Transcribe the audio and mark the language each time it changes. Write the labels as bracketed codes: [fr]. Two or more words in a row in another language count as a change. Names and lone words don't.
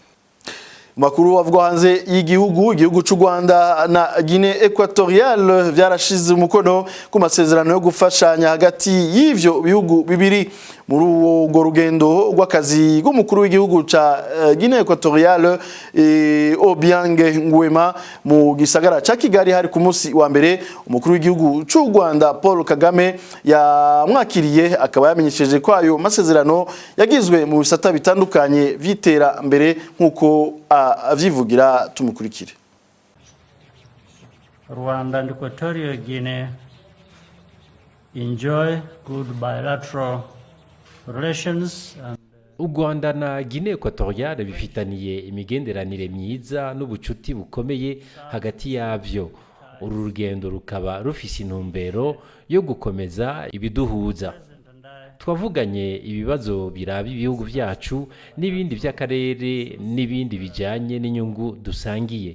[rn] Makuru avuga hanze y'igihugu cy'u Rwanda na Guinée Equatoriale vyarashize umukono ku masezerano yo gufashanya hagati y'ivyo bihugu bibiri muri urwo rugendo rw'akazi rw'umukuru w'igihugu ca Guinée Equatoriale Obiang Nguema mu gisagara ca Kigali hari ku munsi wa mbere. Umukuru w'igihugu cy'u Rwanda Paul Kagame yamwakiriye akaba yamenyesheje ko ayo masezerano yagizwe mu bisata bitandukanye vyitera mbere nkuko avyivugira. Tumukurikire. [en] Rwanda and Equatorial Guinea enjoy good bilateral relations and [rn] u Rwanda na Guinée Equatoriale bifitaniye imigenderanire myiza n'ubucuti bukomeye hagati yavyo. Uru rugendo rukaba rufise intumbero yo gukomeza ibiduhuza. Twavuganye ibibazo biraba ibihugu vyacu n'ibindi vy'akarere n'ibindi bijanye n'inyungu dusangiye.